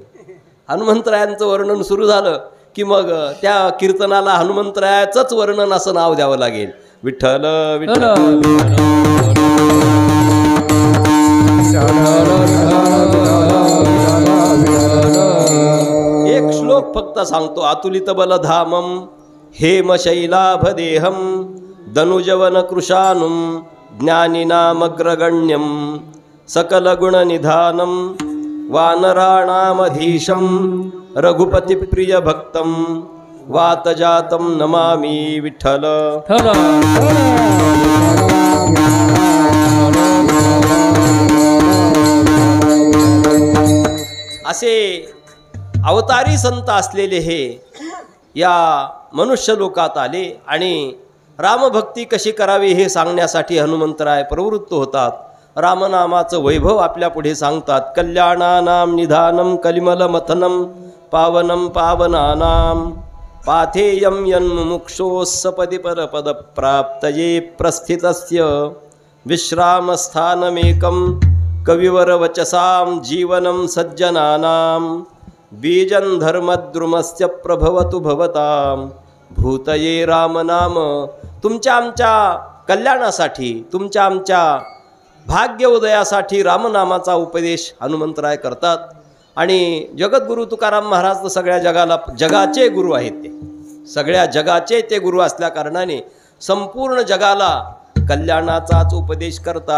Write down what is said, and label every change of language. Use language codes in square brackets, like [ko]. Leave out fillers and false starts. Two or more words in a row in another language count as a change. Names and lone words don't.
[mr] हनुमंतरायांचं वर्णन सुरू झालं की मग त्या कीर्तनाला हनुमंतरायाचंच वर्णन असं नाव द्यावं लागेल. विठ्ठल विठ्ठल एक श्लोक फक्त सांगतो. [sa] अतुलित बलधामम हेमशैलाभदेहम धनुजवन कृशानुम ज्ञानिनामग्रगण्यम सकलगुणनिधानं वानराणामधीशं रघुपतिप्रियभक्तं वातजातं नमामि विठ्ठल. [mr] असे अवतारी संत असलेले हे या मनुष्य लोकात आले आणि रामभक्ती कशी करावी हे सांगण्यासाठी हनुमंतराय प्रवृत्त होतात. रामनामाचं वैभव आपल्या पुढे सांगतात. [sa] कल्याणानां निधानं कलिमलमथनं पावनं पावनानां पाथेयं यन्मुमुक्षोस्सपदि परपदप्राप्तये प्रस्थितस्य विश्रामस्थानमेकं कविवरवचसां जीवनं सज्जनानां बीजं धर्मद्रुमस्य प्रभवतु भवतां भूतये रामनाम. [mr] तुमच्या आमच्या कल्याणासाठी, तुमच्या आमच्या भाग्य उदयासाठी रामनामाचा उपदेश हनुमंतराय करतात. आणि जगद्गुरू तुकाराम महाराज तर सगळ्या जगाचे गुरु आहेत. ते सगळ्या जगाचे ते गुरु असल्या कारणाने संपूर्ण जगाला कल्याणाचाच उपदेश करतात.